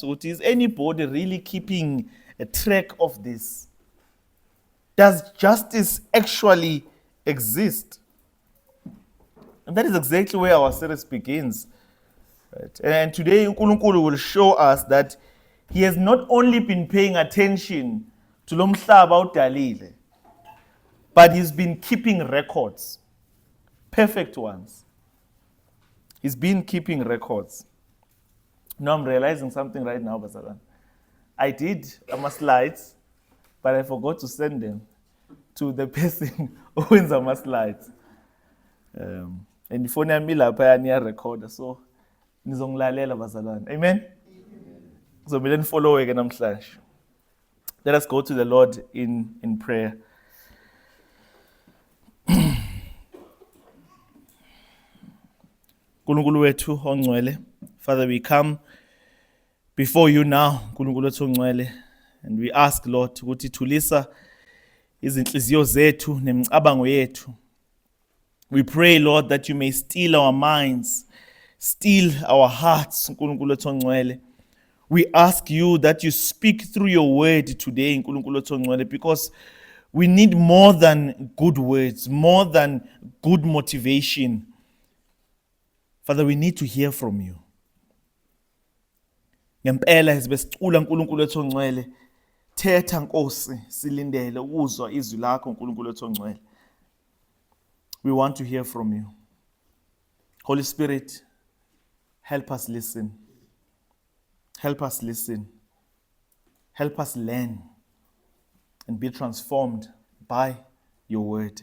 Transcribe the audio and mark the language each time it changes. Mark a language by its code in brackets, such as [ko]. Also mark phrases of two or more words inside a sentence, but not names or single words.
[en] Is anybody really keeping a track of this? Does justice actually exist? And that is exactly where our series begins. Right? And today, uNkulunkulu will show us that he has not only been paying attention to [zu] lo mhlaba udalile, [en] but he's been keeping records, perfect ones. He's been keeping records. Now I'm realizing something right now, Basalan. I did my slides, but I forgot to send them to the person who wins my slides. And the phone [zu] yami lapha niya recorder, so nizongilalela bazalwane. [en] Amen. So we then follow again namhlanje. Let us go to the Lord in prayer. [zu] Nkulunkulu wethu ongcwele, [en] Father, we come before you now, [zu] Nkulunkulu wethu ongcwele, [en] and we ask, Lord, [zu] ukuthi thulisa izinhliziyo zethu nemicabango yethu. [en] We pray, Lord, that you may still our minds, still our hearts, [zu] Nkulunkulu wethu ongcwele. [en] We ask you that you speak through your word today, [zu] Nkulunkulu wethu ongcwele, [en] because we need more than good words, more than good motivation. Father, we need to hear from you. [zu] Ngempela sibesicula Nkulunkulu wethu ongcwele, thetha Nkosi, silindele ukuzwa izwi lakho Nkulunkulu wethu ongcwele. [en] We want to hear from you. Holy Spirit, help us listen. Help us listen. Help us learn and be transformed by your word.